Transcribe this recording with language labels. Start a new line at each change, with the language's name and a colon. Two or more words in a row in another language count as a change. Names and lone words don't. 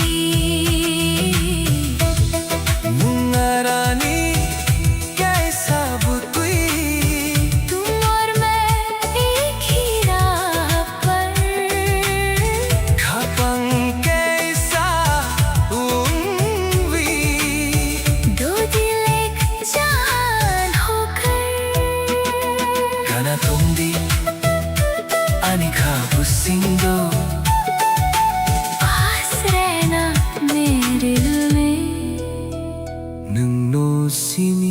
Kok Borok: मुंगारानी कैसा बुतुई,
Hindi: तुम और मैं एक ही राह पर,
Kok Borok: खापंग कैसा उम्वी,
Hindi: दो दिल एक जान होकर।
Kok Borok: Kana tundi ani kabusindo,
Hindi: पास रहना मेरे दिल में,
Kok Borok: nungno sini.